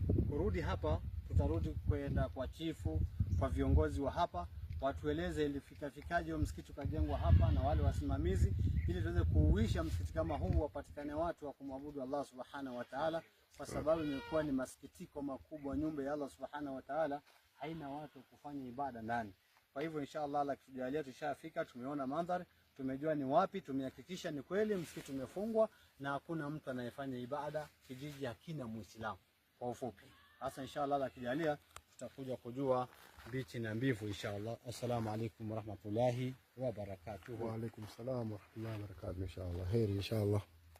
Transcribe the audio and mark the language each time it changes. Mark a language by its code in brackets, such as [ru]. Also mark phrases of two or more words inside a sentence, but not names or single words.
[sw] Kurudi hapa tutarudi kwenda kwa chifu, kwa viongozi wa hapa, watueleze ilifikaje msikiti ukajengwa hapa na wale wasimamizi, ili tuweze kuuisha msikiti kama huu, wapatikane watu wa kumwabudu [ar] الله سبحانه وتعالى, [sw] kwa sababu imekuwa ni masikitiko makubwa, nyumba ya [ar] الله سبحانه وتعالى [sw] haina watu kufanya ibada ndani. Kwa hivyo inshallah Allah akitujalia, tushafika, tumeona mandhari, tumejua ni wapi, tumehakikisha ni kweli msikiti umefungwa na hakuna mtu anayefanya ibada, kijiji hakina Muislamu kwa ufupi. Sasa inshallah Allah akijalia tutakuja kujua bichi na mbivu inshallah. [ar] السلام عليكم ورحمة الله وبركاته. وعليكم السلام ورحمة الله وبركاته. إن شاء الله heri إن شاء الله.